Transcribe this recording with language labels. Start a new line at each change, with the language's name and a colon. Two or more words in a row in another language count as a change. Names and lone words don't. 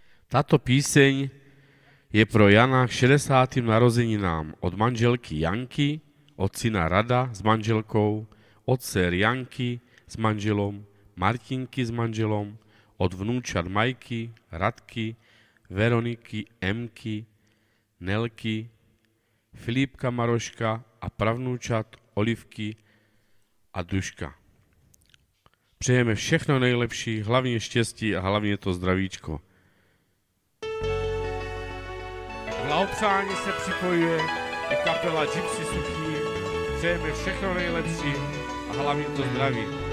Czech: Táto píseň je pro Jana k 60. narozeninám od manželky Janky,
Slovak: od syna Rada s manželkou, od dcer Janky s manželom, Martinky s manželom, od vnúčat Majky, Radky, Veroniky, Emky, Nelky, Filipka Maroška a pravnúčat Olivky a Duška.
Czech: Přejeme všechno nejlepší, hlavně štěstí a hlavně to zdravíčko. V blahopřání se připojuje i kapela Gypsy Suchý. Přejeme všechno nejlepší a hlavně to zdraví.